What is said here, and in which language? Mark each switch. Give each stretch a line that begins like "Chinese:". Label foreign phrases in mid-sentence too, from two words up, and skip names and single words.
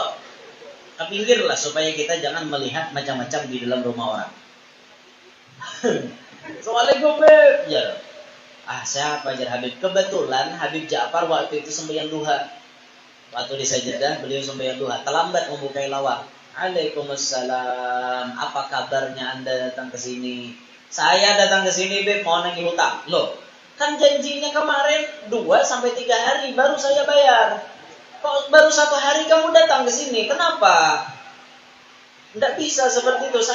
Indonesian: Ke pinggir lah supaya kita jangan melihat macam-macam di dalam rumah orang. Assalamualaikum, Beb. Ya. Siapa Hajar Habib? Kebetulan Habib Ja'far waktu itu sembahyang duha. Waktu di sajadah beliau sembahyang duha. Terlambat membukai lawang. Waalaikumsalam. Apa kabarnya Anda datang ke sini? Saya datang ke sini, Beb, mau nagih hutang. Loh, kan janjinya kemarin 2 sampai 3 hari baru saya bayar. Kok baru 1 hari kamu datang ke sini? Kenapa? Tidak bisa seperti itu.